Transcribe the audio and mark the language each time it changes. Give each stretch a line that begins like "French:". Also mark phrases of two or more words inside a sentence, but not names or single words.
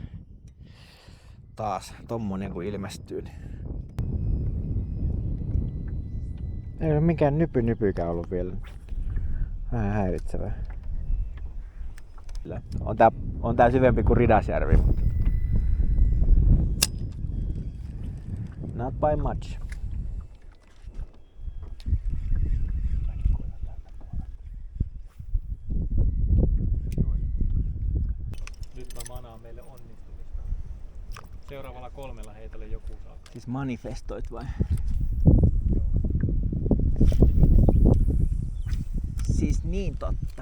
Finnish: Taas tommonen kun ilmestyy. Niin ei ole mikään nypykään ollut vielä. Vähän häiritsevää. On tää syvempi kuin Ridasjärvi, mutta
English: not by much.
Finnish: Nyt mä manaan meille onnistumista. Seuraavalla 3 heitolla joku saa. Siis manifestoit vai? Siis niin totta.